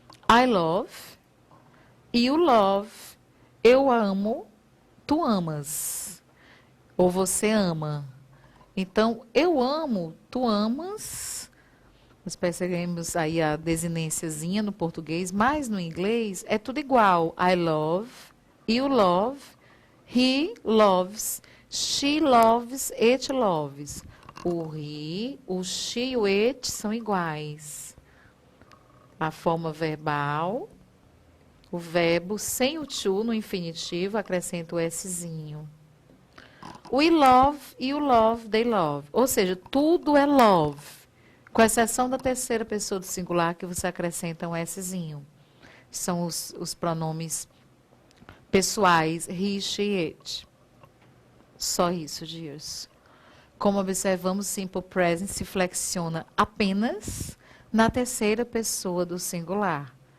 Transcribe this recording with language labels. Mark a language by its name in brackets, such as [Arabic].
[English] I love, you love, [Portuguese] eu amo, tu amas, ou você ama. Então, eu amo, tu amas. Nós percebemos aí a desinênciazinha no português, mas no inglês é tudo igual. [English] I love, you love, he loves, she loves, it loves. [Portuguese] O he, o she e o it são iguais. A forma verbal, o verbo sem o to no infinitivo, acrescenta o Szinho. [English] We love, you love, they love. [Portuguese] Ou seja, tudo é love. Com exceção da terceira pessoa do singular, que você acrescenta um Szinho. São os pronomes pessoais, he, she, it. Só isso, dears. Como observamos, simple present se flexiona apenas na terceira pessoa do singular.